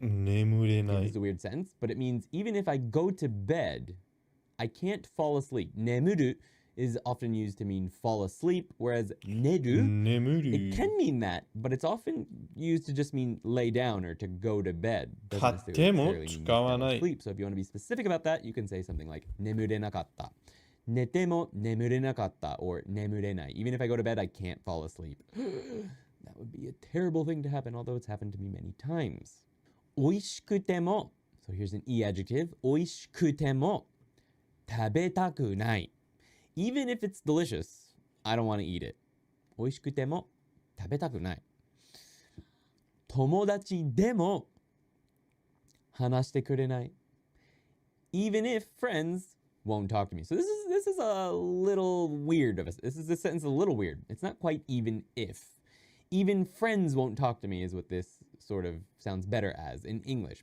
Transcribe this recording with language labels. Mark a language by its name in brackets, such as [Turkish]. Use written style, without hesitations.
[English] This is a weird sentence, but it means even if I go to bed, I can't fall asleep. 眠る is often used to mean fall asleep, whereas 寝る, it can mean that, but it's often used to just mean lay down or to go to bed. Doesn't necessarily mean fall asleep. So if you want to be specific about that, you can say something like [Japanese] 眠れなかった. 寝ても眠れなかった or 眠れない. [English] Even if I go to bed, I can't fall asleep. That would be a terrible thing to happen, although it's happened to me many times. [Japanese] おいしくても, [English] so here's an e adjective. [Japanese] おいしくても食べたくない. [English] Even if it's delicious, I don't want to eat it. [Japanese] おいしくても食べたくない.友達でも話してくれない. [English] Even if friends won't talk to me. So this is a little weird of us. This sentence a little weird. It's not quite even if. Even friends won't talk to me is what this sort of sounds better as in English.